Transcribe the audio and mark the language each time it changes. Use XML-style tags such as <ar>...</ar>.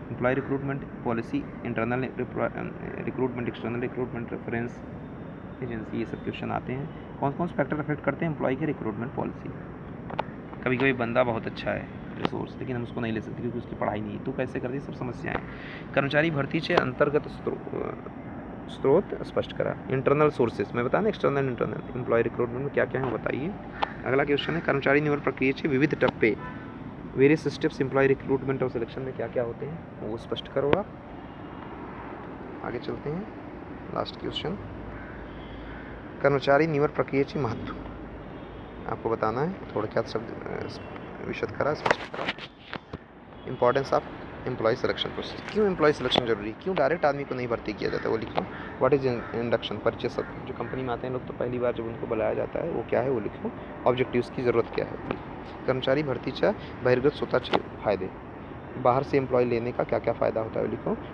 <hi>Employ recruitment policy, internal recruitment, external recruitment, reference agency, ये सब question आते हैं. कौन कौन से फैक्टर अफेक्ट करते हैं एम्प्लॉय के रिक्रूटमेंट पॉलिसी. कभी कभी बंदा बहुत अच्छा है रिसोर्स, लेकिन हम उसको नहीं ले सकते क्योंकि उसकी पढ़ाई नहीं है, तो कैसे करती सब समस्याएं.</hi> <mr>कर्मचारी भरतीचे अंतर्गत स्रोत स्पष्ट करा.</mr> <hi>इंटरनल सोर्सेस मैं बताना, एक्सटर्नल इंटरनल एम्प्लॉय रिक्रूटमेंट में क्या क्या है वो बताइए. अगला क्वेश्चन है</hi> <mr>कर्मचारी निवड प्रक्रियेचे विविध टप्पे,</mr> <hi>वेरियस स्टेप्स एम्प्लॉय रिक्रूटमेंट और सिलेक्शन में क्या क्या होते हैं वो स्पष्ट करो आप. आगे चलते हैं. लास्ट क्वेश्चन,</hi> <mr>कर्मचारी निवड प्रक्रियेचे महत्व</mr> <hi>आपको बताना है.</hi> <mr>थोडक्यात शब्द विशद करा, स्पष्ट करा.</mr> <en>importance of employ selection process,</en> <hi>क्यों एम्प्लॉय सिलेक्शन जरूरी, क्यों डायरेक्ट आदमी को नहीं भर्ती किया जाता है वो लिखो. व्हाट इज इंडक्शन, परिचय सत्र, जो कंपनी में आते हैं लोग तो पहली बार जब उनको बुलाया जाता है वो क्या है वो लिखो. ऑब्जेक्टिव्स की ज़रूरत क्या है.</hi> <mr>कर्मचारी भरतीच्या बहिर्गत स्वतःचे फायदे,</mr> <hi>बाहर से एम्प्लॉय लेने का क्या क्या फ़ायदा होता है वो लिखो.</hi>